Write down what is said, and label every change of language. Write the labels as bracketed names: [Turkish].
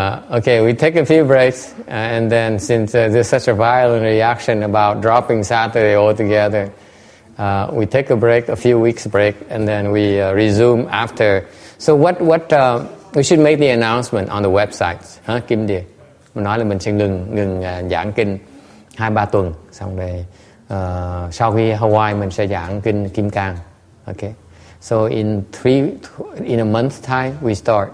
[English] Okay, we take a few breaks, and then since there's such a violent reaction about dropping Saturday altogether, we take a few weeks break, and then we resume after. So what we should make the announcement on the website, Kinh Địa. [Vietnamese] Mình nói là mình sẽ ngừng giảng kinh 2-3 tuần, xong rồi sau khi Hawaii mình sẽ giảng kinh Kim Cang. [English] Okay. So in a month's time we start.